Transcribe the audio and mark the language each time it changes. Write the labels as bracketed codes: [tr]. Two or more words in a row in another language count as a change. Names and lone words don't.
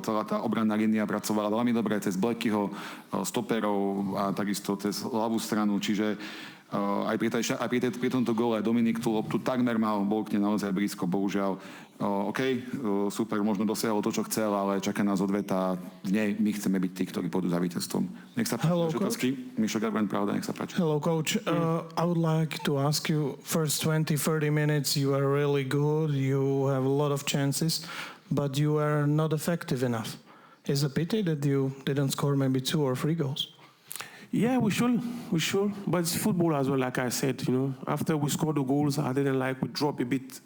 [sk] Celá tá obranná línia pracovala veľmi dobre cez Blekyho, stoperov a takisto cez ľavú stranu, čiže aj pri tomto góle Dominik tú loptu takmer mal, bol k nej naozaj blízko, bohužiaľ. Super, možno dosiahol to, čo chcel, ale čaká nás odveta. V nej my chceme byť tí, ktorí pôjdu za víťazstvom. Nech sa páči, otázky. Mišo Garben, pravda, nech sa páči. [en] Hello, coach. I would like to ask you, first 20-30 minutes you are really good, you have a lot of chances, but you are not effective enough. It's a pity that you didn't score maybe 2 or 3 goals. Yeah, we should. But it's football as well, like I said, you know. After we score the goals, I didn't like, we drop a bit.